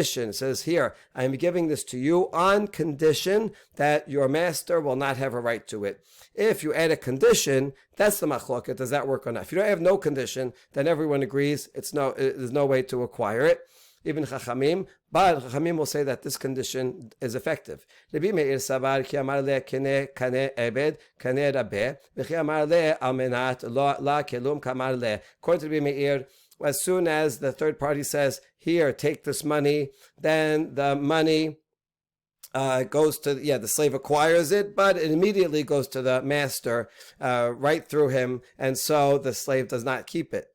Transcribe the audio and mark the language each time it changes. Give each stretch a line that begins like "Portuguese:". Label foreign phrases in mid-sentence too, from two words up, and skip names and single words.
English: It says here, I'm giving this to you on condition that your master will not have a right to it. If you add a condition, that's the machloket. Does that work or not? If you don't have no condition, then everyone agrees there's no way to acquire it. Even Chachamim, but Chachamim will say that this condition is effective.
Aramaic: Rabbi Meir סבר כי אמר ליה קני עבד קני רביה וכי אמר ליה על מנת לא כלום קאמר ליה.
English: According to Rabbi Meir, as soon as the third party says, "Here, take this money," then the money goes to the slave acquires it, but it immediately goes to the master right through him, and so the slave does not keep it.